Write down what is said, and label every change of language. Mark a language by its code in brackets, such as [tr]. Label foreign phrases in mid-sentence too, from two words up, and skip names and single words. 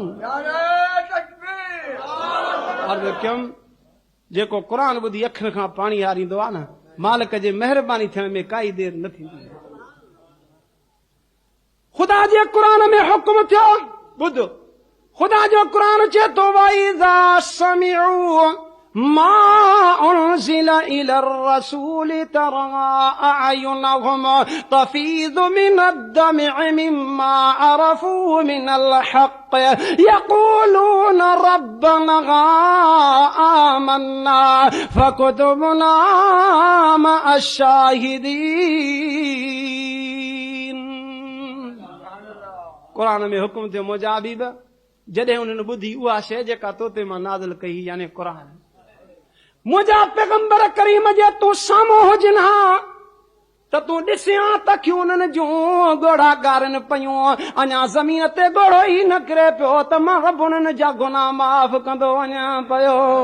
[sd] जेको क़ुरान ॿुधी अखियुनि खां पाणी हारींदो आहे न, मालिक जे महिरबानी थियण में काई देर न थींदी। [ar] ख़ुदा जे क़ुरान [sd] में हुक्म थियो, ॿुध, खुदा [ar] وَإِذَا سَمِعُوا مَا أُنْزِلَ إِلَى الرَّسُولِ تَرَىٰ أَعْيُنَهُمْ تَفِيضُ مِنَ الدَّمْعِ مِمَّا عَرَفُوا مِنَ الْحَقِّ يَقُولُونَ رَبَّنَا آمَنَّا فَاكْتُبْنَا مَعَ الشَّاهِدِينَ. [sd] कुरान में हुक्म थियो मुंहिंजा हबीब, जॾहिं उन्हनि ॿुधी उहा शइ जेका तो ते मां नाज़िल कई, यानी क़ुरान, मुंहिंजा पैगंबर करीम जे तूं साम्हूं हुजनि हा त तूं ॾिसियां त अखियूं उन्हनि जूं ॻोढ़ा ॻारनि पयूं, अञा ज़मीन ते ॻोढ़ो ई न किरे पियो त मां रब उन्हनि जा गुनाह माफ़ कंदो वञा पियो।